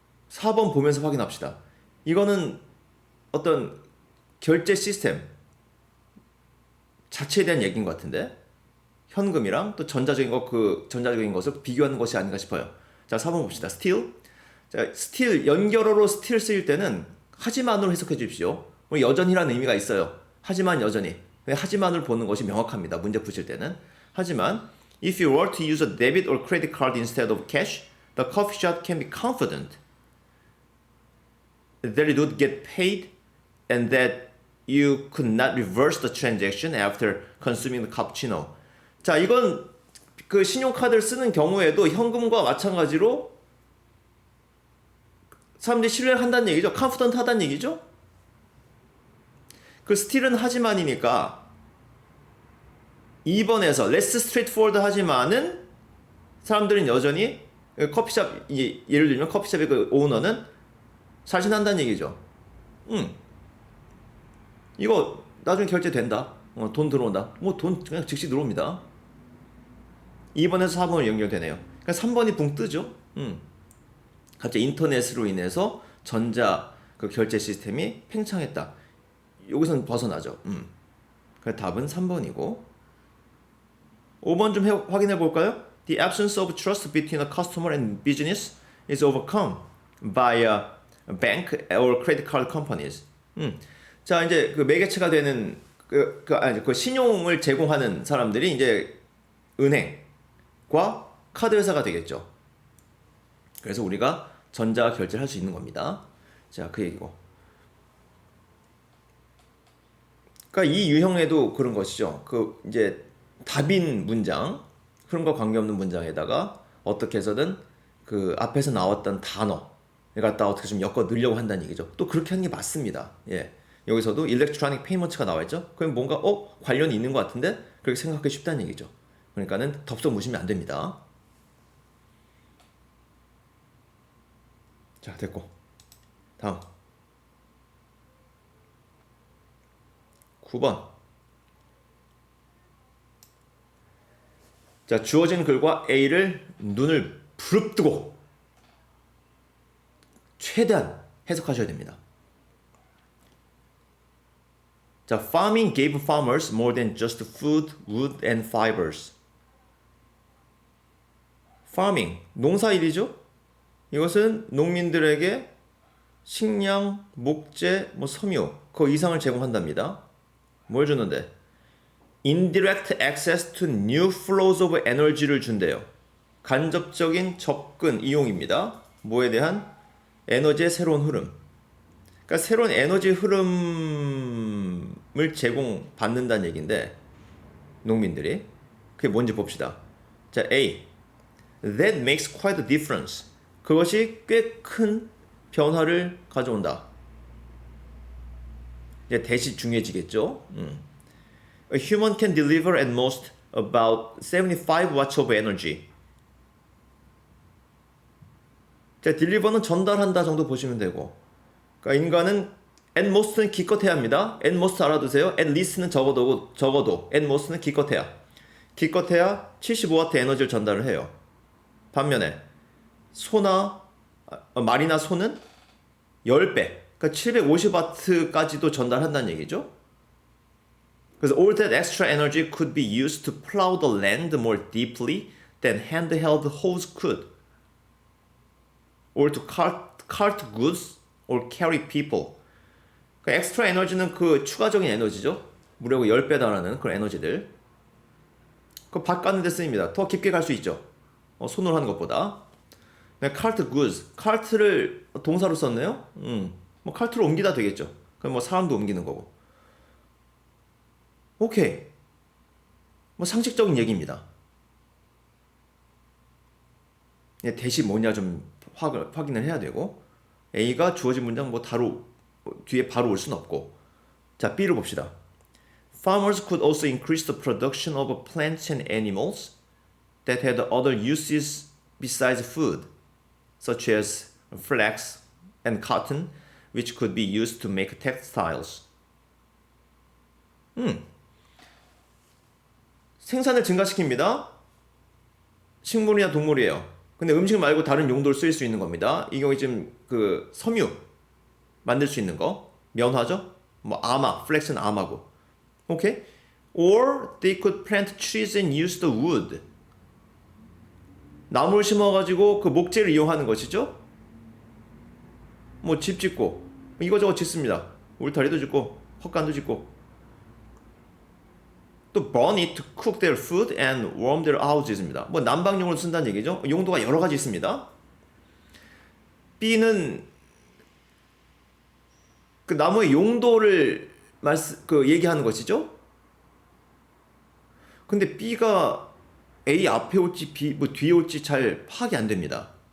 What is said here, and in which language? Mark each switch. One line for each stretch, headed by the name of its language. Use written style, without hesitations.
Korean: 4번 보면서 확인합시다. 이거는 어떤 결제 시스템 자체에 대한 얘기인 것 같은데 현금이랑 또 전자적인 것을 비교하는 것이 아닌가 싶어요. 자, 4번 봅시다. still. 자, still 연결어로 still 쓰일 때는 하지만으로 해석해 주십시오. 여전히라는 의미가 있어요. 하지만 여전히. 하지만을 보는 것이 명확합니다. 문제 푸실 때는. 하지만
English: If you were to use a debit or credit card instead of cash, the coffee shop can be confident that it would get paid and that you could not reverse the transaction after consuming the cappuccino.
Korean: 자, 이건 그 신용카드를 쓰는 경우에도 현금과 마찬가지로 사람들이 신뢰를 한다는 얘기죠. confident 하다는 얘기죠. 그 스틸은 하지만이니까 2번에서
English: less straightforward
Korean: 하지만은 사람들은 여전히 커피숍, 예를 들면 커피숍의 그 오너는 자신한다는 얘기죠. 이거 나중에 결제된다. 돈 들어온다. 뭐 돈 그냥 즉시 들어옵니다. 2번에서 4번으로 연결되네요. 그러니까 3번이 붕 뜨죠. 갑자기 인터넷으로 인해서 전자 그 결제 시스템이 팽창했다. 여기서는 벗어나죠. 그래서 답은 3번이고 5번 좀 확인해 볼까요?
English: The absence of trust between a customer and business is overcome by a bank or credit card companies.
Korean: 자, 이제 그 매개체가 되는 그 신용을 제공하는 사람들이 이제 은행과 카드 회사가 되겠죠. 그래서 우리가 전자 결제를 할 수 있는 겁니다. 자, 그 얘기고. 그러니까 이 유형에도 그런 것이죠. 그 이제 답인 문장, 그런 거 관계없는 문장에다가 어떻게 해서든 그 앞에서 나왔던 단어를 갖다 어떻게 좀 엮어 넣으려고 한다는 얘기죠. 또 그렇게 하는 게 맞습니다. 예. 여기서도 일렉트로닉 페이먼트가 나와 있죠. 그럼 뭔가 관련이 있는 것 같은데 그렇게 생각하기 쉽다는 얘기죠. 그러니까는 덥석 무시면 안 됩니다. 자, 됐고. 다음 9번. 자, 주어진 글과 A를 눈을 부릅뜨고 최대한 해석하셔야 됩니다.
English: 자, farming gave farmers more than just food, wood, and fibers.
Korean: farming, 농사일이죠? 이것은 농민들에게 식량, 목재, 섬유, 그 이상을 제공한답니다. 뭘 주는데?
English: Indirect access to new flows of energy를 준대요.
Korean: 간접적인 접근, 이용입니다. 뭐에 대한? 에너지의 새로운 흐름. 그러니까 새로운 에너지 흐름을 제공받는다는 얘기인데 농민들이 그게 뭔지 봅시다. 자, A.
English: That makes quite a difference.
Korean: 그것이 꽤 큰 변화를 가져온다. 이제 대시 중요해지겠죠.
English: A human can deliver at most about 75 watts of energy.
Korean: 자, deliver는 전달한다 정도 보시면 되고, 그러니까 인간은 at most는 기껏해야 합니다. at most 알아두세요. at least는 적어도 at most는 기껏해야 75와트 에너지를 전달을 해요. 반면에 말이나 소는 10배, 그러니까 750와트까지도 전달한다는 얘기죠. 그래서
English: all that extra energy could be used to plow the land more deeply than handheld hoes could, or to cart goods or carry people.
Korean: 그 엑스트라 에너지는 그 추가적인 에너지죠. 무려 10배 달하는 그런 에너지들. 그 밭 가는 데 쓰입니다. 더 깊게 갈 수 있죠. 손으로 하는 것보다.
English: cart goods,
Korean: 카트를 동사로 썼네요. 카트를 옮기다 되겠죠. 그럼 사람도 옮기는 거고. 오케이. 상식적인 얘기입니다. 대시 뭐냐 좀 확인을 해야 되고, A가 주어진 문장 뒤에 바로 올 수는 없고. 자, B를 봅시다.
English: Farmers could also increase the production of plants and animals that had other uses besides food, such as flax and cotton, which could be used to make textiles.
Korean: 생산을 증가시킵니다. 식물이나 동물이에요. 근데 음식 말고 다른 용도로 쓰일 수 있는 겁니다. 이 경우에 지금 그 섬유 만들 수 있는 거, 면화죠? 아마, 플렉스는 아마고. 오케이?
English: Or they could plant trees and use the wood.
Korean: 나무를 심어가지고 그 목재를 이용하는 것이죠. 집 짓고 이거저거 짓습니다. 울타리도 짓고 헛간도 짓고.
English: 또 burn it to cook their food and warm their houses입니다.
Korean: 뭐 난방용으로 쓴다는 얘기죠. 용도가 여러 가지 있습니다. B는 그 나무의 용도를 얘기하는 것이죠. 근데 B가 A 앞에 올지 B 뭐 뒤에 올지 잘 파악이 안 됩니다.